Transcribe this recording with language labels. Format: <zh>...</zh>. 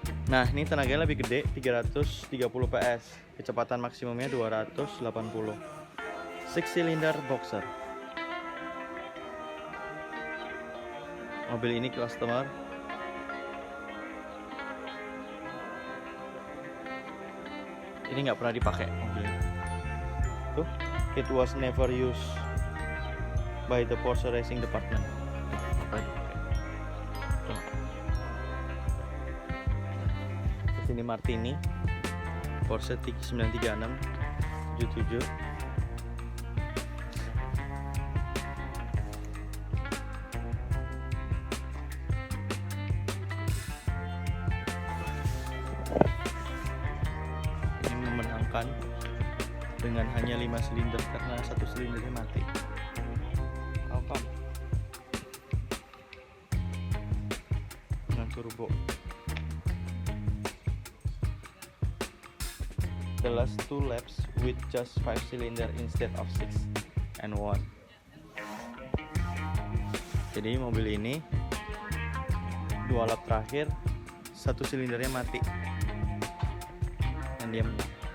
<id>Nah, ini tenaganya lebih gede, 330 PS. Kecepatan maksimumnya 280.</id> <en>6 cylinder boxer.</en> <id>Mobil ini customer ini nggak pernah dipakai mobil ini. Tuh,</id> <en>it was never used by the Porsche Racing Department.</en> <id>Nggak pernah dipakai. Tuh. Sini Martini Porsche 936 77. Memenangkan dengan hanya 5 silinder karena satu silindernya mati. Alpham dengan turbo.</id> <en>The last 2 laps with just 5 cylinder instead of 6 and 1.</en> <id>Jadi mobil ini 2 lap terakhir satu silindernya mati. Dia menang.</id>